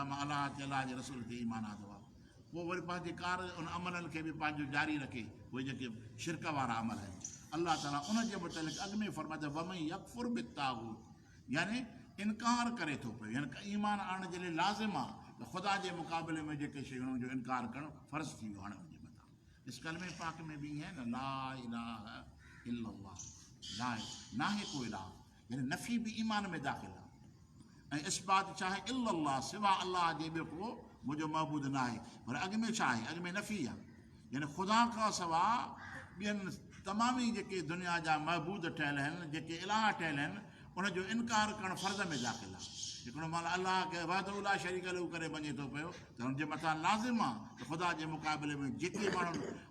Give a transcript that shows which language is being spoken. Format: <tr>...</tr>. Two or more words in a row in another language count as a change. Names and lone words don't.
<sd>मां अलाह ते अलाह जे रसूल ते ईमान आंदो आहे पोइ वरी पंहिंजे कार उन अमलनि खे बि पंहिंजो जारी रखे उहे जेके शिरक वारा अमल आहिनि अलाह ताला उन जे मुतलिक़ अॻु में फरमाए त</sd> <ar>ومن يكفر بالطاغوت</ar> <sd>यानी इनकार करे थो पियो यानी ईमान आणण जे लाइ लाज़िम आहे त ख़ुदा जे मुक़ाबले में जेके शयूं जो इनकार करणु फ़र्ज़ु थी वियो हाणे उनजे मथां इस कलमे पाक में बि ईअं न</sd> <ar>لا إله إلا الله</ar> <sd>ला नाहे को इलाह यानी नफ़ी बि ईमान में दाख़िल आहे ऐं इस्बात छा आहे इल्लल्लाह सिवा अलाह जे ॿियो को मुंहिंजो महबूद न आहे पर अॻु में छा आहे अॻु में नफ़ी आहे यानी ख़ुदा खां सवाइ ॿियनि तमामी जेके दुनिया जा महबूद ठहियल आहिनि जेके इलाह ठहियल आहिनि उनजो इनकार करणु फ़र्ज़ में दाख़िल आहे हिकिड़ो माल अलाह खे</sd> <ar>وحده لا شريك له</ar> <sd>करे मञे थो पियो त हुनजे मथां लाज़िम आहे त ख़ुदा जे मुक़ाबले में जेके माण्हू</sd>